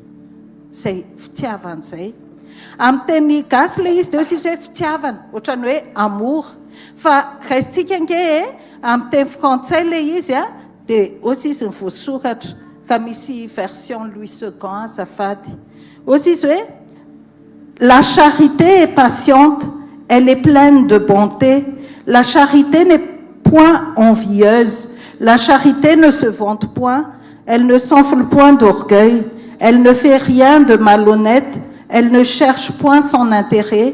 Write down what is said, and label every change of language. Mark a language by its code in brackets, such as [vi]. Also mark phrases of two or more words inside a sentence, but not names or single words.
[mg] Zay fitiavan'izay. Amin'ny teny gasy le izy dia izy hoe fitiavana, ohatrany hoe amour. Fa raisitsika nge amin'ny teny frantsay le izy dia ozy izy ny voasoratra ka misy version Louis II azafady. Ozy izy hoe [fr] la charité est patiente, elle est pleine de bonté. La charité n'est point envieuse. La charité ne se vante point. Elle ne s'enfle point d'orgueil. Elle ne fait rien de malhonnête. Elle ne cherche point son intérêt.